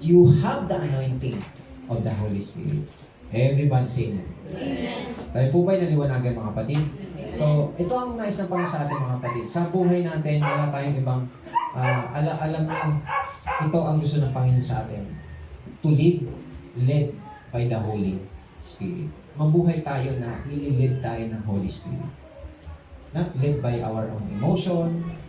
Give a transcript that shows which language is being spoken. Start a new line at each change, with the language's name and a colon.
English: You have the anointing of the Holy Spirit. Everybody say amen.
Filipino: Tayo po ba'y naliwanagan mga kapatid? So, ito ang nais ng Panginoon sa ating mga kapatid. Sa buhay natin, wala tayong ibang, alam na, ito ang gusto ng Panginoon sa atin.
English: To live, led by the Holy Spirit.
Filipino: Mabuhay tayo na nililid tayo ng Holy Spirit.
English: Not led by our own emotion.